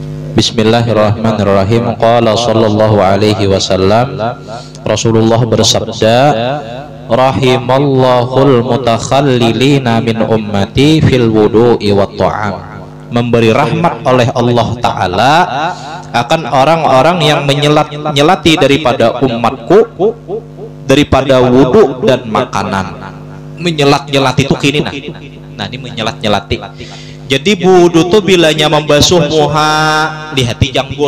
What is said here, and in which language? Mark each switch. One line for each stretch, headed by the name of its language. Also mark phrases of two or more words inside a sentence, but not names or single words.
Arabic: بسم الله الرحمن الرحيم. قال صلى الله عليه وسلم,
Banjar: Rasulullah bersabda,
Arabic: رحم الله المتخللين من أمتي في الوضوء والطعام.
Banjar: Memberi rahmat oleh Allah Ta'ala akan orang-orang yang nyelati daripada umatku daripada wudu dan makanan. Menyelat-nyelati itu kini nah ini menyelat-nyelati. Jadi wudu tuh bilanya membasuh muha, lihati janggut.